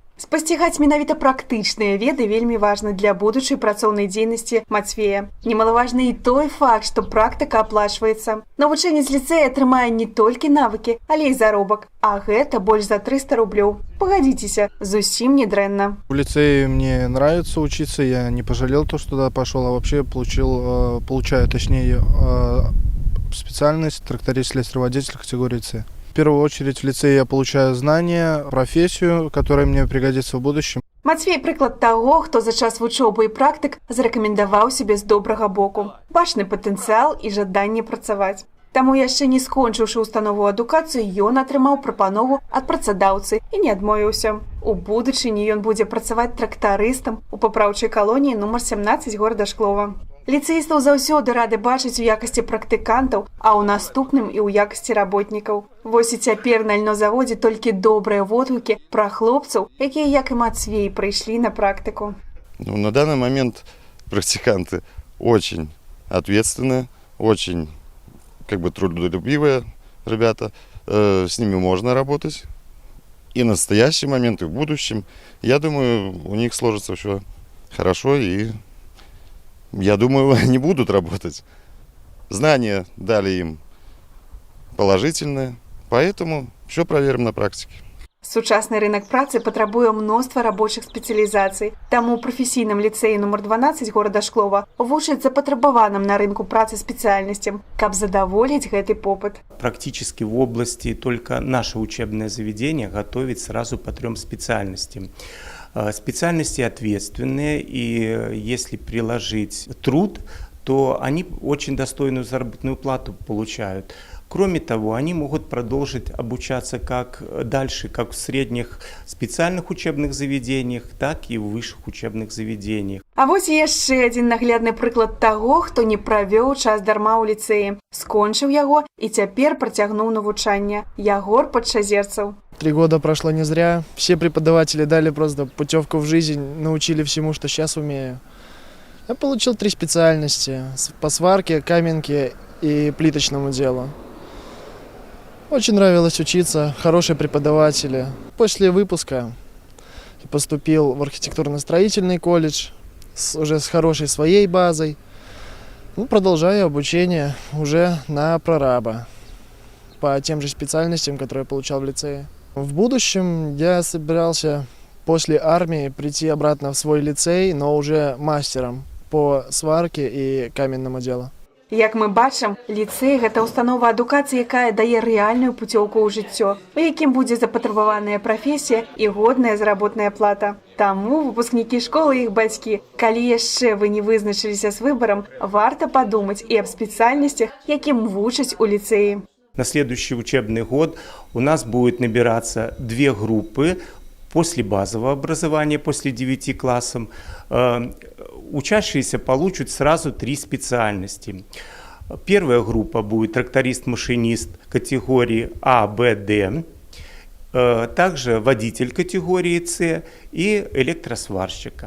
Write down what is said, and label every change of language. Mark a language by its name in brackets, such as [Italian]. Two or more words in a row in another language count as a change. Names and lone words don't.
[Belarusian] Спасцігаць менавіта практычныя веды вельмі важна для будучай працоўнай дзейнасці Мацвея. Немалаважны і той факт, што практыка аплачваецца. Навучэнец ліцэя атрымае не толькі навыкі, але і заробак. А гэта больш за 300 рублёў. Погодитесь, зусім не дрэнна. [Russian] В лицее мне нравится учиться, я не пожалел то, что туда пошел, а вообще получаю специальность тракторист-слесарь-водитель категории С. В первую очередь в лицее я получаю знания, профессию, которая мне пригодится в будущем. [Belarusian] Мацвей прыклад таго, хто за час вучобы і практык зарэкамендаваў сябе з добрага боку. Бачны патэнцыял і жаданне працаваць. Таму яшчэ не скончыўшы установу адукацыю, ён атрымаў прапанову ад працадаўцы і не адмовіўся. У будучыні ён будзе працаваць трактарыстам у папраўчай калоніі нумар 17 горада Шклова. Ліцэістаў заўсёды рады бачыць у якасці практыкантаў, а ў наступным і ў якасці работнікаў. Вось і цяпер на льнозаводзе толькі добрыя водгукі пра хлопцаў, якія, як і Мацвей, прыйшлі на практыку. [Russian] На данный момент практиканты очень ответственные, очень трудолюбивые ребята, с ними можно работать. И в настоящий момент, и в будущем, я думаю, у них сложится все хорошо, и я думаю, они будут работать. Знания дали им положительные, поэтому все проверим на практике. [Belarusian] Сучасны рынок працы патрабуе мноства рабочых спецыялізацый. Таму ў прафесійным ліцэі нумар 12 горада Шклова вучаць запатрабаваным на рынку працы спецыяльнасцям, каб задаволіць гэты попыт. [Russian] Практически в области только наше учебное заведение готовит сразу по 3 специальностям. Специальности ответственные, и если приложить труд, то они очень достойную заработную плату получают. Кроме того, они могут продолжить обучаться как дальше, как в средних специальных учебных заведениях, так и в высших учебных заведениях. [Belarusian] А вось яшчэ адзін наглядны прыклад таго, хто не правёў час дарма ў ліцэі. Скончыў яго і цяпер працягнуў навучанне. Ягор Падшазерцаў. [Russian] 3 года прошло не зря. Все преподаватели дали просто путевку в жизнь, научили всему, что сейчас умею. Я получил 3 специальности по сварке, каменке и плиточному делу. Очень нравилось учиться, хорошие преподаватели. После выпуска я поступил в архитектурно-строительный колледж уже с хорошей своей базой. Продолжаю обучение уже на прораба по тем же специальностям, которые я получал в лицее. В будущем я собирался после армии прийти обратно в свой лицей, но уже мастером по сварке и каменному делу. [Belarusian] Як мы бачым, ліцэй – гэта установа адукацыі, якая дае рэальную пуцёўку ў жыццё, у якім будзе запатрабаваная прафесія і годная заработная плата. Таму выпускнікі школы і іх бацькі, калі яшчэ вы не вызначыліся з выбарам, варта падумаць і аб спецыяльнасцях, якім вучаць у ліцэі. [Russian] На следующий учебный год у нас будет набираться 2 группы после базового образования, после 9 классов. Учащиеся получат сразу 3 специальности. Первая группа будет тракторист-машинист категории А, Б, Д, также водитель категории С и электросварщика.